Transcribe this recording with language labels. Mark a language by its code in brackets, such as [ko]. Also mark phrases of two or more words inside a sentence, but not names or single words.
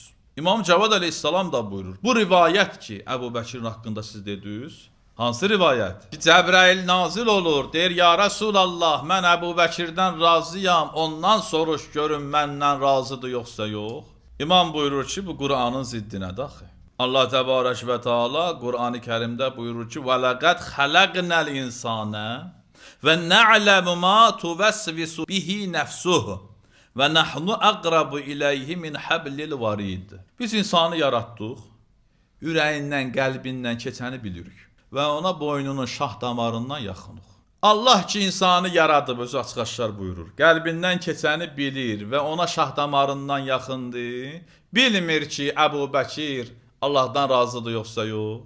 [az] İmam Cavad əleyhissalam da buyurur, bu rivayət ki, Əbu Bəkirin haqqında siz dediniz, hansı rivayət? Ki, Cəbrail nazil olur, deyir, [ar] يا رسول الله, [az] mən Əbu Bəkirdən razıyam, ondan soruş görün məndən razıdır yoxsa yox. İmam buyurur ki, bu Qur'anın ziddinədir axı. Allah Təbarək və Teala Qur'an-ı Kərimdə buyurur ki, [ar] وَلَقَدْ خَلَقْنَا الْإِنْسَانَ وَنَعْلَمُ مَا تُوَسْوِسُ بِهِ نَفْسُهُ وَنَحْنُ أَقْرَبُ إِلَيْهِ مِنْ حَبْلِ الْوَرِيدِ. [az] Biz insanı yaratdıq, ürəyindən, qəlbindən keçəni bilirik və ona boynunun şah damarından yaxınıq. Allah ki, insanı yaradıb, özü açıq-aşkar buyurur. Qəlbindən keçəni bilir və ona şah damarından yaxındır. Bilmir ki, Əbu Bəkir Allahdan razıdır yoxsa yox.